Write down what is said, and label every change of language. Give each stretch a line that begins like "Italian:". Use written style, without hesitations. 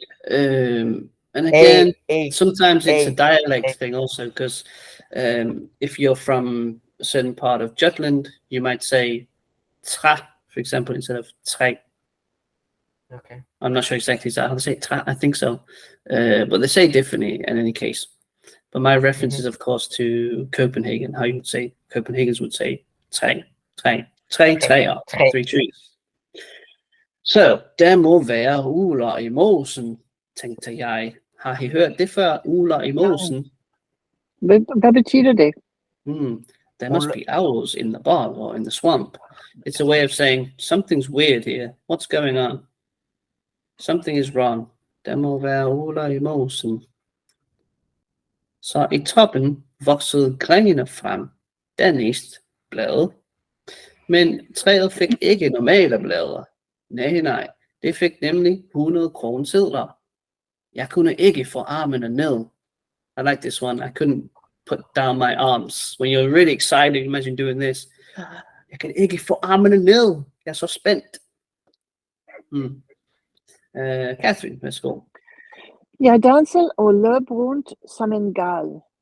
English: And again, sometimes it's a dialect thing also, because if you're from a certain part of Jutland, you might say tra, for example, instead of træ. Okay. I'm not sure exactly how they say tra. I think so, but they say differently in any case. But my reference is, of course, to Copenhagen. How you would say Copenhagen's would say træ, træer, 3 trees.
Danish: Så der må være ugler i mosen, tænkte jeg. Har I hørt det før? Ugler i mosen? Hvad betyder det?
English: There must be owls in the bog or in the swamp. It's a way of saying something's weird here. What's going on? Something is wrong.
Danish: Der må være ugler i mosen. Så i toppen voksede grene frem. Dernæst blade. Men træet fik ikke normale blade. Nej. Det fik nemlig 100 kronesedler. Jeg kunne ikke få armene ned.
English: I like this one. I couldn't put down my arms. When you're really excited, imagine doing this.
Danish: Jeg kan ikke få armene ned. Jeg er så spændt. Catherine, værsgo. Jeg dansede og løb rundt som en gal.